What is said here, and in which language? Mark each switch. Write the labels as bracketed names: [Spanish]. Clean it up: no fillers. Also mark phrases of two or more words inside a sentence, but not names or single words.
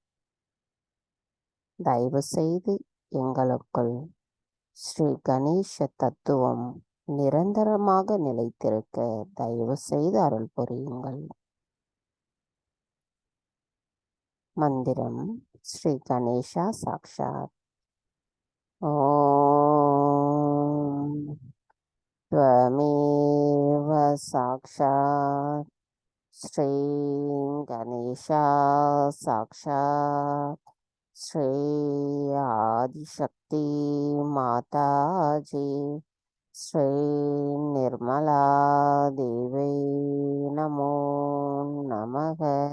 [Tamil] தயவு செய்து எங்களுக்குள் ஸ்ரீ கணேச தத்துவம் நிரந்தரமாக நிலைத்திருக்க தயவு செய்து அருள் புரியுங்கள். மந்திரம் ஸ்ரீ கணேசா சாக்ஷாத். [Sanskrit] ஓம் त्वमेव साक्षात् श्री गणेशा साक्षात् श्री आदिशक्ति माताजी श्री निर्मला देवी नमो नमः.